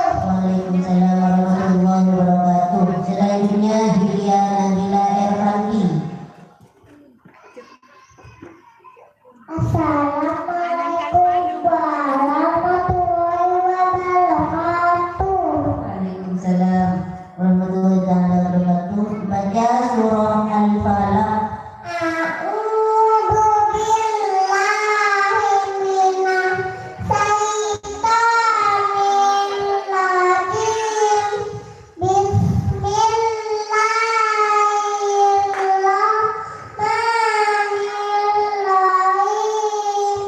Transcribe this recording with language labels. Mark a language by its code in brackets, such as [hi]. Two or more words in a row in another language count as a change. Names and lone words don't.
[ar] وعليكم السلام ورحمة الله وبركاته. [id] Selanjutnya Hilya Nabila Erfanti. [ar] السلام عليكم ورحمة الله وبركاته. وعليكم السلام ورحمة الله وبركاته. [id] Baca surah Al-Falaq. [ar] أعوذ بالله من الشيطان الرجيم. بسم الله الرحمن الرحيم.